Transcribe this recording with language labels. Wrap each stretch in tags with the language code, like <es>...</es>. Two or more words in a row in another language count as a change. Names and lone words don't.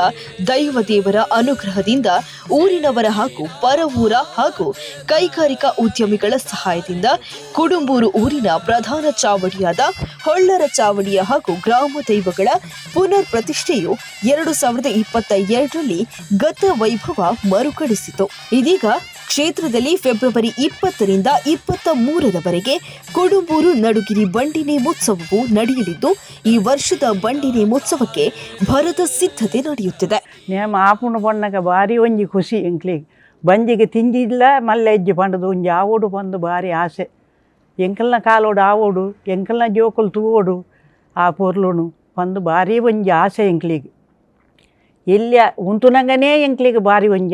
<kn>ದೈವದೇವರ ಅನುಗ್ರಹದಿಂದ ಊರಿನವರ ಹಾಗೂ ಪರವೂರ ಹಾಗೂ ಕೈಗಾರಿಕಾ ಉದ್ಯಮಿಗಳ ಸಹಾಯದಿಂದ ಕುಡುಂಬೂರು ಊರಿನ ಪ್ರಧಾನ ಚಾವಡಿಯಾದ ಹೊಳ್ಳರ ಚಾವಡಿಯ ಹಾಗೂ ಗ್ರಾಮ ದೈವಗಳ ಪುನರ್ ಪ್ರತಿಷ್ಠೆಯು 2022ರಲ್ಲಿ ಗತ ವೈಭವ ಮರುಕಳಿಸಿತು. ಇದೀಗ ಕ್ಷೇತ್ರದಲ್ಲಿ ಫೆಬ್ರವರಿ 20ರಿಂದ 23ರವರೆಗೆ ಕುಡುಂಬೂರು ನಡುಗಿರಿ ಬಂಡಿ ನೇಮೋತ್ಸವವು ನಡೆಯಲಿದ್ದು ಈ ವರ್ಷದ ಬಂಡಿ ನೇಮೋತ್ಸವಕ್ಕೆ ಭರದ ಸಿದ್ಧತೆ ನಡೆಯುತ್ತಿದೆ.</kn> <tcy>ನೇಮ ಆಪುಂಡು ಪಣ್ಣಗ ಭಾರಿ ಒಂಜಿ ಖುಷಿ ಎಂಕ್ಲಿಗೆ ಬಂಜಿಗೆ ತಿಂಜಿಲ್ಲ ಮಲ್ಲ ಎಜ್ಜಿ ಪಂಡದು ಒಂಜಿ ಆವೋಡು ಬಂದು ಭಾರಿ ಆಸೆ ಎಂಕಲ್ನ ಕಾಲೋಡು ಆವೋಡು ಎಂಕಲ್ನ ಜೋಕುಲು ತೂವೋಡು ಆ ಪೊರ್ಲುನು ಬಂದು ಭಾರಿ ಒಂಜಿ ಆಸೆ ಎಂಕ್ಲಿಗೆ ಎಲ್ಲಿ ಉಂತುನಂಗನೇ ಎಂಕ್ಲಿಗೆ ಭಾರಿ ಒಂಜಿ</tcy>